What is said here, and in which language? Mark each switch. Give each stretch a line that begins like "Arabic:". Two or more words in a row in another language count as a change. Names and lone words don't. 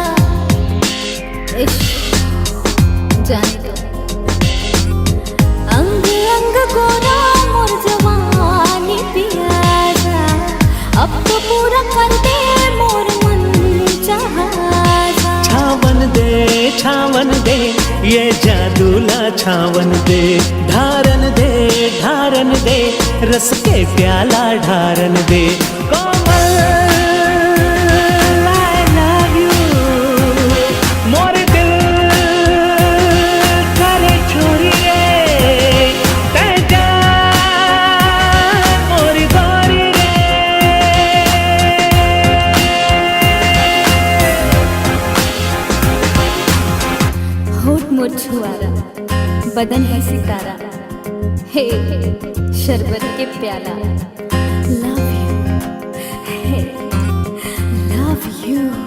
Chhattisgarhi: जाने दो अंग अंग गोरा मोर जवानी पियासा अब तो पूरा कर दे मोर मन चाहा छावन दे ये जादूला छावन दे ढारन दे रस के प्याला ढारन दे कोमल
English: I love you
Chhattisgarhi: मोर दिल करे चोरी रे तेजा मोर गोरी रे होठ मोर छुआरा बदन है सितारा हे शरबत के प्याला
English: love you
Chhattisgarhi: हे
English: love you